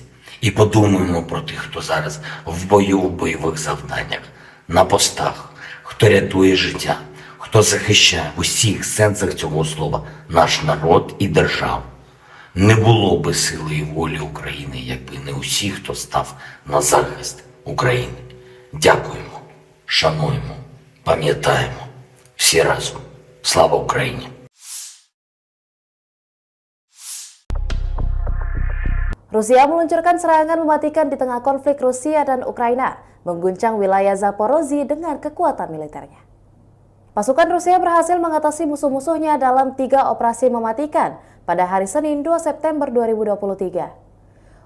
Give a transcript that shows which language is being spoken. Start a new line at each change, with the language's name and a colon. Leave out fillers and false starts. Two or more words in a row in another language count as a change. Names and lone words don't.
Ukrainian: І подумаємо про тих, хто зараз в бою, в бойових завданнях, на постах, хто рятує життя, хто захищає в усіх сенсах цього слова наш народ і державу. Не було би сили і волі України, якби не усі, хто став на захист України. Дякуємо, шануємо, пам'ятаємо. Всі разом. Слава Україні!
Indonesian: Rusia meluncurkan serangan mematikan di tengah konflik Rusia dan Ukraina, mengguncang wilayah Zaporozhye dengan kekuatan militernya. Pasukan Rusia berhasil mengatasi musuh-musuhnya dalam 3 operasi mematikan pada hari Senin 2 September 2023.